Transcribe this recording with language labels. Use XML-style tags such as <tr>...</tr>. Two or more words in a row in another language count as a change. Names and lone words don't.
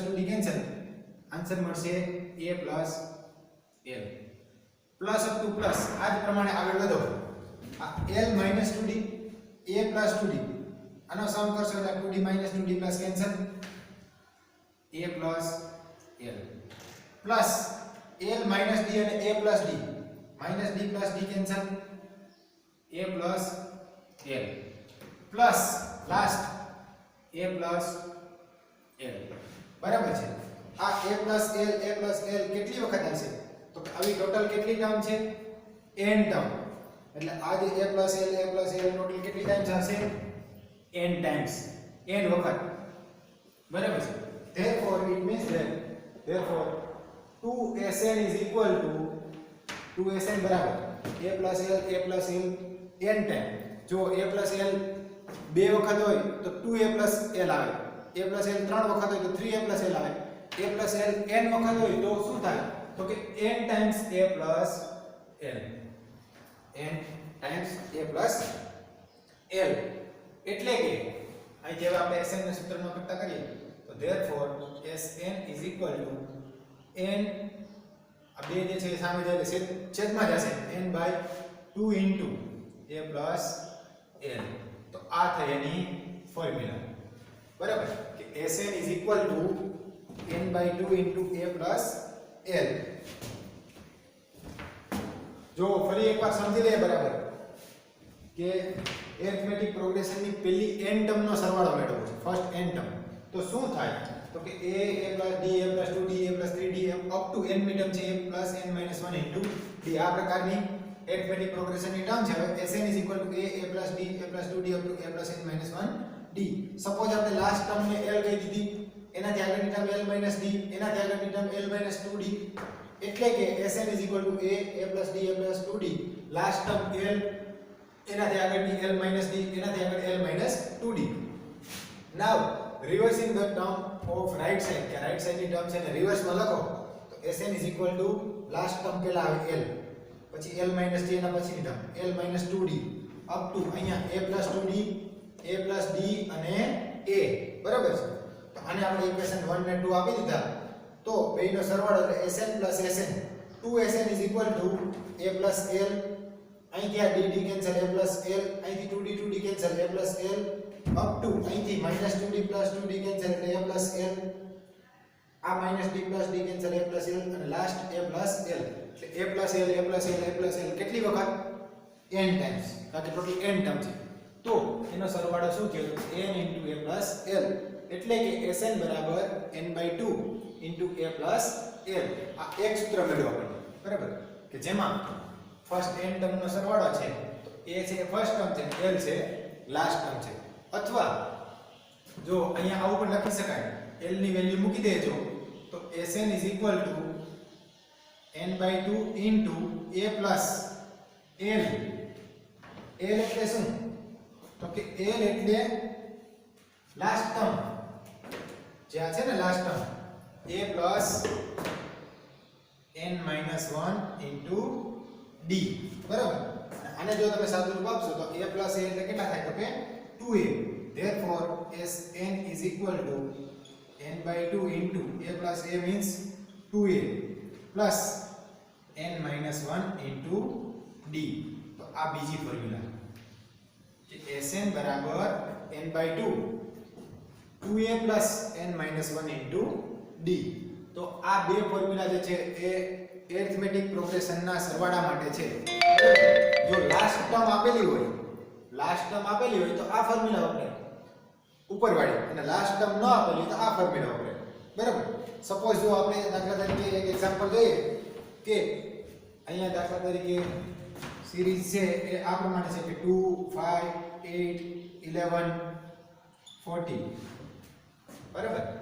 <en>2d</en> <gu>કેન્સલ આન્સર મળશે</gu> <en>a plus l પ્લસ અપ ટુ પ્લસ</en> <gu>આ જ પ્રમાણે આગળ વધો આ</gu> <en>l minus 2d a plus 2d</en> <gu>આનો સમ કરશો એટલે</gu> <en>2d minus 2d plus કેન્સલ a plus l પ્લસ l minus d અને a plus d minus d plus d કેન્સલ a plus l પ્લસ લાસ્ટ a plus l</en> <gu>બરાબર છે આ</gu> <en>a plus l કેટલી</en> <gu>વખત આવશે તો આવી ટોટલ કેટલી ટર્મ છે n ટર્મ એટલે આ જે</gu> <en>a plus l</en> <gu>ટોટલ કેટલી ટાઈમ્સ આવશે n ટાઈમ્સ n વખત બરાબર છે</gu> <en>therefore it means that therefore 2Sn is equal to</en> <gu>2Sn બરાબર</gu> <en>a plus l n</en> <gu>ટાઈમ જો a plus l બે વખત હોય તો</gu> <en>2a plus l</en> <gu>આવે</gu> <en>a plus l</en> <gu>ત્રણ વખત હોય તો</gu> <en>3a plus l</en> <gu>આવે</gu> <en>a plus l n</en> <gu>વખત હોય તો શું થાય તો કે</gu> <en>n times a plus l</en> <gu>n ટાઈમ્સ</gu> <en>a plus l</en> <gu>એટલે કે અહીં જેવા આપણે Sn ના સૂત્રનો કરતા કરીએ તો</gu> <en>therefore Sn is equal to n આ બે જે છે સામે જાય એટલે છેદમાં જશે n by 2 into a plus l</en> <gu>તો આ થઈ એની ફોર્મ્યુલા બરાબર કે</gu> <en>Sn is equal to n by 2 into a plus l</en> <gu>જો ફરી એકવાર સમજી લઈએ બરાબર કે એરિથમેટિક પ્રોગ્રેશન ની પહેલી n ટર્મ નો સરવાળો મેળવવો છે ફર્સ્ટ n ટર્મ તો શું થાય તો કે</gu> <en>a plus d a plus 2d a plus 3d up to n</en> <gu>મી ટર્મ છે a plus n minus 1 into d આ પ્રકારની એરિથમેટિક પ્રોગ્રેશન ની ટર્મ છે હવે Sn is equal to a plus d a plus 2d up to a plus n minus 1 d સપોઝ આપણે લાસ્ટ ટર્મ ને l કહી દીધી એનાથી આગળની ટર્મ l minus d એનાથી આગળની ટર્મ l minus 2d એટલે કે Sn is equal to a plus d a plus 2d લાસ્ટ ટર્મ l એનાથી આગળની l minus d એનાથી આગળ l minus 2d</gu> <en>now reversing the term of right side</en> <gu>કે રાઈટ સાઈડ ની ટર્મ છે ને રિવર્સ માં લખો તો</gu> <en>Sn is equal to</en> <gu>લાસ્ટ ટર્મ પહેલા આવે l પછી</gu> <en>l minus d</en> <gu>એના પછીની ટર્મ</gu> <en>l minus 2d up to</en> <gu>અહીંયા</gu> <en>a plus 2d a plus d</en> <gu>અને a બરાબર છે તો આને આપણે ઇક્વેશન 1 ને 2 આપી દીધા તો બેયનો સરવાળો એટલે Sn plus Sn</gu> <en>2Sn is equal to a plus l</en> <gu>અહીંથી આ dd કેન્સલ</gu> <en>a plus l</en> <gu>અહીંથી 2d 2d કેન્સલ</gu> <en>a plus l up to</en> <gu>અહીંથી</gu> <en>minus 2d plus 2d કેન્સલ એટલે a plus l આ minus d plus d કેન્સલ a plus l</en> <gu>અને લાસ્ટ</gu> <en>a plus l એટલે a plus l a plus l a plus l</en> <gu>કેટલી વખત n ટાઈમ્સ કારણ કે ટોટલ n ટર્મ છે તો એનો સરવાળો શું થયો</gu> <en>n into a plus l</en> <gu>એટલે કે Sn બરાબર</gu> <en>n/2 into a plus l</en> <gu>આ એક સૂત્ર મેળવો આપણે બરાબર કે જેમાં ફર્સ્ટ n ટર્મ નો સરવાળો છે તો a છે ફર્સ્ટ ટર્મ છે l છે લાસ્ટ ટર્મ છે અથવા જો અહીંયા આવું પણ લખી શકાય l ની વેલ્યુ મૂકી દેજો તો</gu> <en>Sn is equal to n/2 into a plus l</en> <gu>l એટલે શું તો કે l એટલે લાસ્ટ ટર્મ જે આ છે ને લાસ્ટ ટર્મ</gu> <en>a plus n minus 1 into d</en> <gu>બરાબર આને જો તમે સાદું રૂપ આપશો તો</gu> <en>a plus a</en> <gu>એટલે કેટલા થાય તો કે 2a</gu> <en>therefore Sn is equal to n/2 into a plus a means 2a plus n minus 1 into d</en> <gu>તો આ બીજી ફોર્મ્યુલા કે</gu> <en>Sn બરાબર n/2 2a plus n minus 1 into d</en> <gu>તો આ બે ફોર્મ્યુલા જે છે એ એરિથમેટિક પ્રોગ્રેશન ના સરવાળા માટે છે જો લાસ્ટ ટર્મ આપેલી હોય તો આ ફોર્મ્યુલા વપરાય ઉપરવાળી અને લાસ્ટ ટર્મ ન આપેલી તો આ ફોર્મ્યુલા વપરાય બરાબર સપોઝ જો આપણે દાખલા તરીકે એક એક્ઝામ્પલ જોઈએ કે અહીંયા દાખલા તરીકે સિરીઝ છે એ આ પ્રમાણે છે કે 2 5 8 11 40 બરાબર</gu>